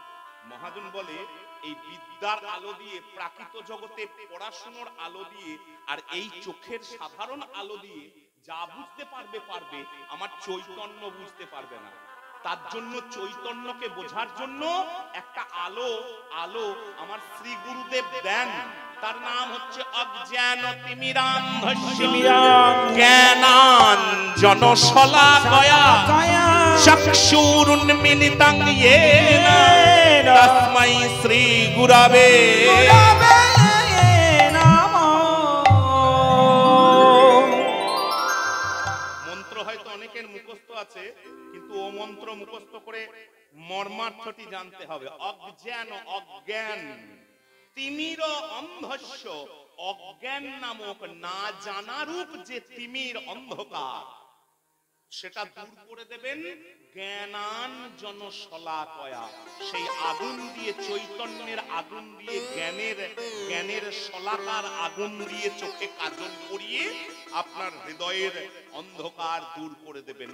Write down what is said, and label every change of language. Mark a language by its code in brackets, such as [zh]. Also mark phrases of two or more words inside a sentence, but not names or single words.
[bn] মহাজন বলে এই বিদ্যার আলো দিয়ে, প্রাকৃত জগতে পড়াশোনার আলো দিয়ে, আর এই চোখের সাধারণ আলো দিয়ে যা বুঝতে পারবে, আমার চৈতন্য বুঝতে পারবে না। তার জন্য চৈতন্যকে বোঝার জন্য একটা আলো আমার শ্রী গুরুদেব দেন, তার নাম হচ্ছে [sa] অজ্ঞান তিমিরান্ধস্য জ্ঞানাঞ্জন শলাকয়া চক্ষুরুন্মিলিতং येन তস্मै শ্রী গুরবে নমঃ। [bn] মন্ত্র হয়তো অনেকের মুখস্থ আছে, কিন্তু ও মন্ত্র মুখস্থ করে মর্মার্থটি জানতে হবে। [sa] অজ্ঞান তিমির অন্ধস্য, [bn] অজ্ঞান নামক না জানারূপ যে তিমির অন্ধকার, সেটা দূর করে দেবেন [sa] জ্ঞানাঞ্জন শলাকয়া, [bn] সেই আগুন দিয়ে, চৈতন্যের আগুন দিয়ে, জ্ঞানের শলাকার আগুন দিয়ে চোখে কাজল পরিয়ে আপনার হৃদয়ের অন্ধকার দূর করে দেবেন।